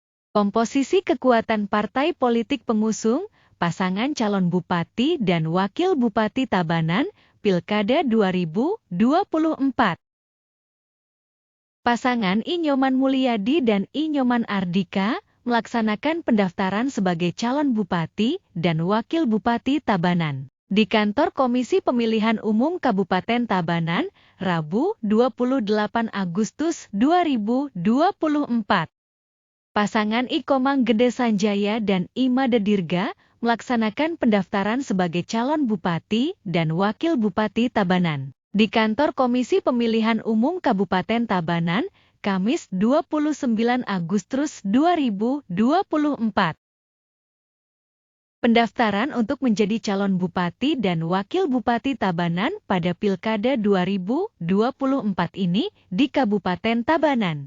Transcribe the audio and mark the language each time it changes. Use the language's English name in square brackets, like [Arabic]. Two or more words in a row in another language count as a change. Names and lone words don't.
[Indonesian] Komposisi kekuatan partai politik pengusung, pasangan calon bupati dan wakil bupati Tabanan, Pilkada 2024. Pasangan I. Nyoman Mulyadi dan I. Nyoman Ardika melaksanakan pendaftaran sebagai calon bupati dan wakil bupati Tabanan di kantor Komisi Pemilihan Umum Kabupaten Tabanan, Rabu 28 Agustus 2024. Pasangan I. Komang Gede Sanjaya dan I. Made Dirga melaksanakan pendaftaran sebagai calon bupati dan wakil bupati Tabanan di kantor Komisi Pemilihan Umum Kabupaten Tabanan, Kamis 29 Agustus 2024. Pendaftaran untuk menjadi calon bupati dan wakil bupati Tabanan pada Pilkada 2024 ini di Kabupaten Tabanan.